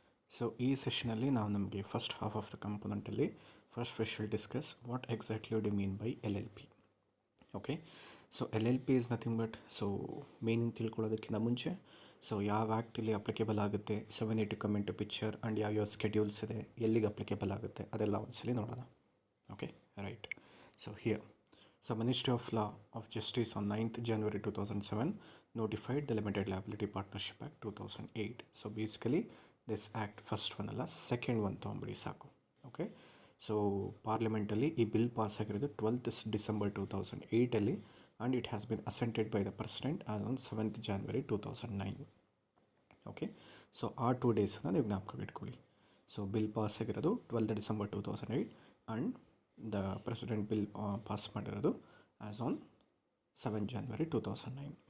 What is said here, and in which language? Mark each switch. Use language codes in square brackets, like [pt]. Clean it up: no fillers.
[en] so [kn] ಈ ಸೆಷನಲ್ಲಿ ನಾವು ನಮಗೆ [en] First half of the ಕಾಂಪೊನೆಂಟಲ್ಲಿ first we shall discuss what exactly do mean by LLP. [kn] Okay, so LLP is nothing but, so meaning ತಿಳ್ಕೊಳ್ಳೋದಕ್ಕಿಂತ ಮುಂಚೆ so ಯಾವ ಆ್ಯಕ್ಟಲ್ಲಿ applicable ಆಗುತ್ತೆ, so [en] we need to come into picture [kn] and ಯಾವ schedules ಇದೆ, ಎಲ್ಲಿಗೆ applicable ಆಗುತ್ತೆ ಅದೆಲ್ಲ ಒಂದ್ಸಲಿ ನೋಡೋಣ. [en] Okay, right. So here, so Ministry of Law of Justice on 9th January 2007 notified the Limited Liability Partnership Act 2008. So basically this act first one [kn] ಅಲ್ಲ, second one ತೊಗೊಂಬಿಡಿ ಸಾಕು. Okay, so ಪಾರ್ಲಿಮೆಂಟಲ್ಲಿ ಈ bill pass ಆಗಿರೋದು [en] 12th December 2008 and it has been assented by the president as on 7th January 2009. [kn] Okay, so ಆ 2 ಡೇಸನ್ನು ನೀವು ಜ್ಞಾಪಕ ಇಟ್ಕೊಳ್ಳಿ. So bill pass ಆಗಿರೋದು 12th December 2008 and the president bill pass ಮಾಡಿರೋದು as on 7th January 2009.